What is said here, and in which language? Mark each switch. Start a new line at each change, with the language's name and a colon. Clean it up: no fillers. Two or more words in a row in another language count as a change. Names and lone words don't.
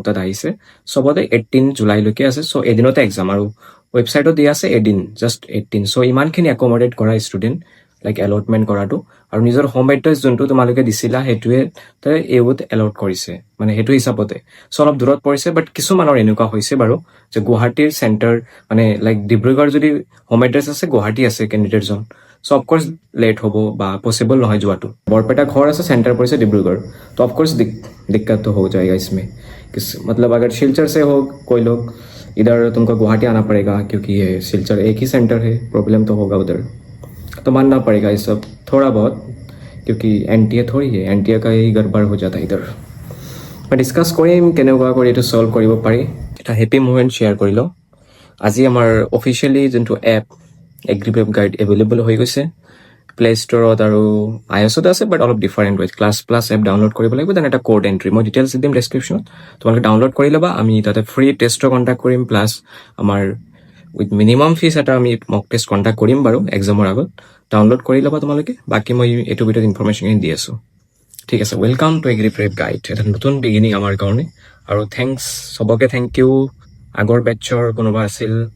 Assamese: তাত আহিছে চবতে 18 জুলাইলৈকে আছে চ' এদিনতে এক্সাম আৰু ৱেবছাইটত দিয়া আছে এদিন জাষ্ট 18 চ' ইমানখিনি একমডেট কৰা
English: student like allotment
Assamese: কৰাটো আৰু নিজৰ
English: home address
Assamese: যোনটো তোমালোকে দিছিলা সেইটোৱে এইবোৰত এলট কৰিছে মানে সেইটো হিচাপতে চ' অলপ দূৰত পৰিছে বাট কিছুমানৰ এনেকুৱা হৈছে বাৰু যে গুৱাহাটীৰ চেণ্টাৰ মানে লাইক ডিব্ৰুগড় যদি হোম এড্ৰেছ আছে গুৱাহাটী আছে কেণ্ডিডেটজন চ' অফক'ৰ্চ লেট হ'ব বা পচিবল নহয় যোৱাটো বৰপেটা ঘৰ আছে
Hindi: सेंटर पर से डिब्रूगढ़ तो ऑफकोर्स दिक्कत तो हो जाएगा इसमें मतलब अगर सिलचर से हो कोई लोग इधर तुमको गुवाहाटी आना पड़ेगा क्योंकि ये सिलचर एक ही सेंटर है प्रॉब्लम तो होगा उधर तो मानना पड़ेगा ये सब थोड़ा बहुत क्योंकि एनटीए थोड़ी है एनटीए का ही गड़बड़ हो जाता है इधर
Assamese: मैं ডিছকাছ কৰিম কেনেকুৱা কৰি এইটো ছল্ভ কৰিব পাৰি এটা
English: happy moment share
Assamese: কৰি লওঁ আজি আমাৰ অফিচিয়েলি যোনটো
English: app Agriprep Guide available
Assamese: হৈ গৈছে প্লে ষ্টৰত আৰু iOS-ত আছে বাট অলপ ডিফাৰেণ্ট হয় ক্লাছ প্লাছ
English: app download
Assamese: কৰিব লাগিব দেন এটা
English: code entry
Assamese: মই ডিটেইলছ দিম ডেছক্ৰিপশ্যনত তোমালোকে ডাউনলোড কৰি ল'বা আমি তাতে
English: free test contest
Assamese: কৰিম প্লাছ আমাৰ
English: with minimum fees
Assamese: এটা আমি
English: mock test contest
Assamese: কৰিম বাৰু এক্সামৰ আগত ডাউনলোড কৰি ল'বা তোমালোকে বাকী মই এইটো ভিডিঅ'ত ইনফৰমেশ্যনখিনি দি আছোঁ ঠিক আছে
English: welcome to Agriprep Guide
Assamese: এটা নতুন বিগিনিং আমাৰ কাৰণে আৰু থেংকছ চবকে
English: thank you
Assamese: আগৰ বেটছৰ কোনোবা আছিল